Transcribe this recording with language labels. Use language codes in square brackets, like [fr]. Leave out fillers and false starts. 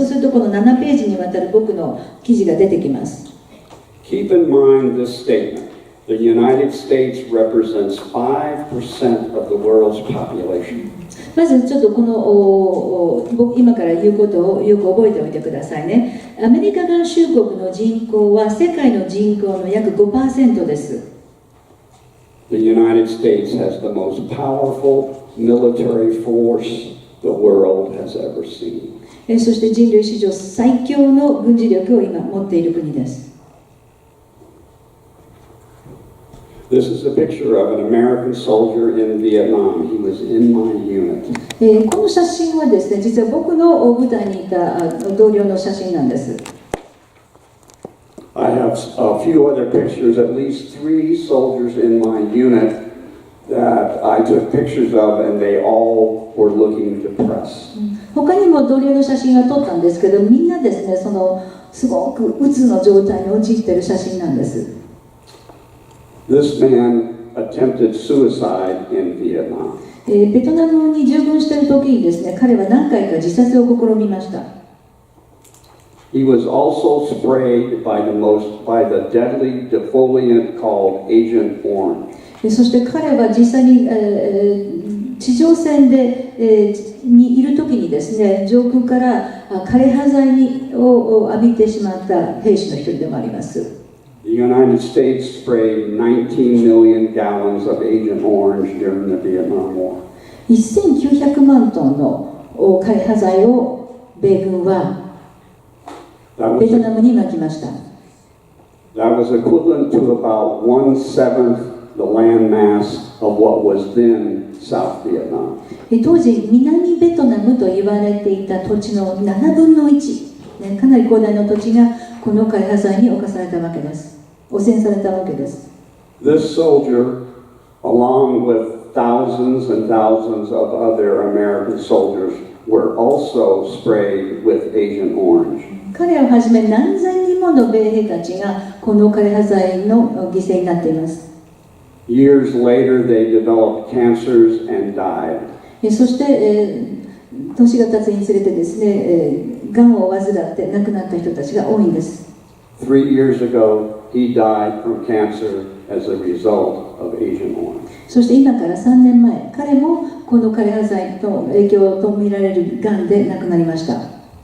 [ja] そうするとこの7ページにわたる僕の記事が出てきます。 [en] Keep in mind this statement. The United States represents 5% of the world's population. [ja] まずちょっとこの今から言うことをよく覚えておいてくださいね。アメリカ合衆国の人口は世界の人口の約 5% です。 [en] The United States has the most powerful military force the world has ever seen. [ja] そして人類史上最強の軍事力を今持っている国です。 [en] This is a picture of an American soldier in Vietnam. He was in my unit. [ja] この写真はですね、実は僕の部隊にいた同僚の写真なんです。 [en] I have a few other pictures, at least 3 soldiers in my unit that I took pictures of, and they all were looking depressed. [ja] 他にも同僚の写真は撮ったんですけど、みんなですね、すごく鬱の状態に陥っている写真なんです。 [en] This man attempted suicide in Vietnam. [ja] ベトナムに従軍している時にですね、彼は何回か自殺を試みました。 [en] He was also sprayed by the deadly defoliant called Agent Orange. [ja] そして彼は実際に、地上戦で、にいる時にですね、上空から枯葉剤を浴びてしまった兵士の一人でもあります。 [en] The United States sprayed 19 million gallons of Agent Orange during the Vietnam War. [ja] 1900万トンの枯葉剤を米軍はベトナムにまきました。 [en] That was equivalent to about 1/7 the land mass of what was then South Vietnam. [ja] 当時、南ベトナムと言われていた土地の7分の1、かなり広大な土地がこの枯葉剤に侵されたわけです。汚染されたわけです。 [en] This soldier, along with thousands and thousands of other American soldiers, were also sprayed with Agent Orange. [ja] 彼をはじめ何千人もの米兵たちがこの枯葉剤の犠牲になっています。 [en] Years later, they developed cancers and died. [ja] そして、年が経つにつれてですね、がんを患って亡くなった人たちが多いんです。 [en] 3 years ago, he died from cancer as a result of Agent Orange. [ja] そして今から3年前、彼もこの枯葉剤の影響と見られるがんで亡くなりました。